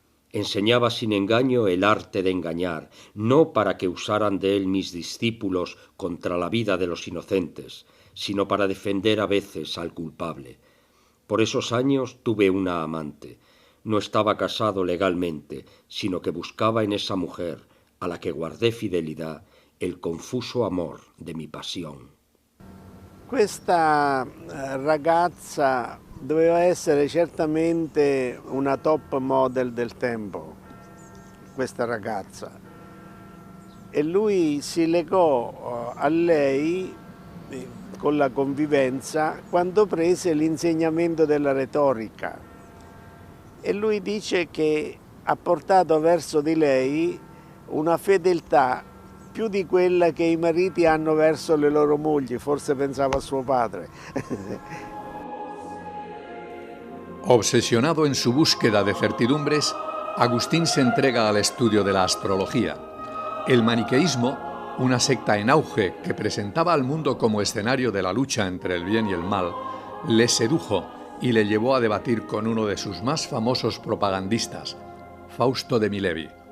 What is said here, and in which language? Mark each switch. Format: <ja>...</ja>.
<es>Enseñaba sin engaño el arte de engañar, no para que usaran de él mis discípulos contra la vida de los inocentes, sino para defender a veces al culpable. Por esos años tuve una amante. No estaba casado legalmente, sino que buscaba en esa mujer, a la que guardé fidelidad, el confuso amor de mi pasión.</es> <it>Questa ragazza doveva essere certamente una top model del tempo, questa ragazza. E lui si legò a lei con la convivenza quando prese l'insegnamento della retorica. E lui dice che ha portato verso di lei una fedeltà più di quella che i mariti hanno verso le loro mogli, forse pensava a suo padre.</it> <es>Obsesionado en su búsqueda de certidumbres, Agustín se entrega al estudio de la astrología. El maniqueísmo, una secta en auge que presentaba al mundo como escenario de la lucha entre el bien y el mal, le sedujo y le llevó a debatir con uno de sus más famosos propagandistas, Fausto de Milevi.</es>